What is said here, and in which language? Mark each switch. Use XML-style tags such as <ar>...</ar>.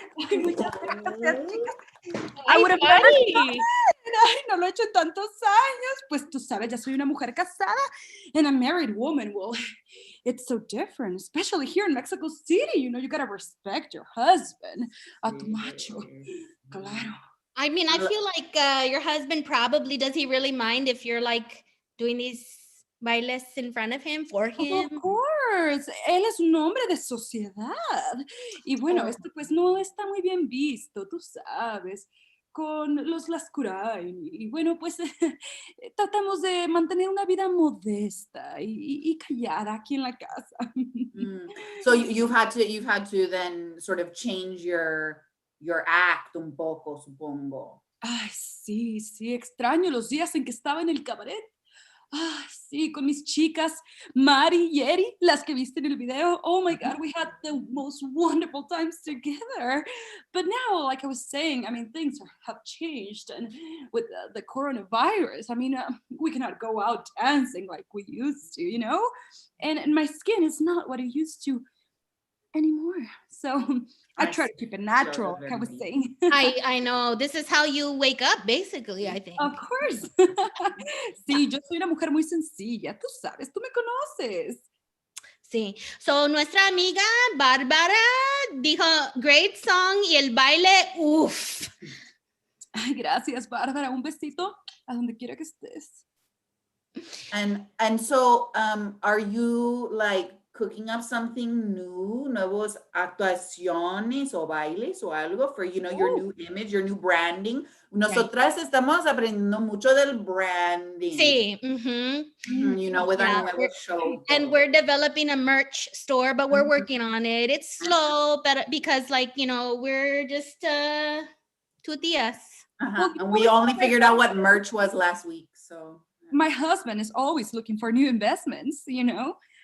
<es>Ay, muchas gracias, chicas. Ay, Ay, no lo he hecho en tantos años. Pues tú sabes, ya soy una mujer casada</es> <en>and a married woman. Well, it's so different, especially here in Mexico City. You know, you gotta respect your husband.</en> <es>A tu macho. Claro.</es> <en>I mean, I feel like your husband probably, does he really mind if you're like doing these bailes in front of him, for him? Of course.</en> <es>Él es un hombre de sociedad. Y bueno, esto pues no está muy bien visto, tú sabes, con los Lascurain. Y bueno, pues tratamos de mantener una vida modesta y callada aquí en la casa.</es> <en>So you've had to then sort of change your act</en> <es>un poco, supongo. Ay, sí, extraño los días en que estaba en el cabaret. Ah, sí, con mis chicas, Mari y Eri, las que viste en el video.</es> <en>Oh my God, we had the most wonderful times together. But now, like I was saying, I mean, things have changed. And with the coronavirus, I mean, we cannot go out dancing like we used to, you know? And my skin is not what it used to anymore. So I try to keep it natural, like I was saying. I know. This is how you wake up, basically, I think. Of course.</en> <es>Sí, yo soy una mujer muy sencilla, tú sabes, tú me conoces. Sí. So, nuestra amiga Bárbara dijo,</es> <en>great song,</en> <es>y el baile, uff. Ay, gracias, Bárbara. Un besito a donde quiera que estés.</es> <en>And so are you like cooking up something new,</en> <es>nuevos actuaciones o bailes o algo</es> <en>for, you know, your new image, your new branding.</en> <es>Nosotras estamos aprendiendo mucho del branding. Sí.</es> <en>You know, with our nuevo show. And we're developing a merch store, but we're working on it. It's slow, but because like, you know, we're just two tias. And we only figured out what merch was last week, so. My husband is always looking for new investments, you know.</en>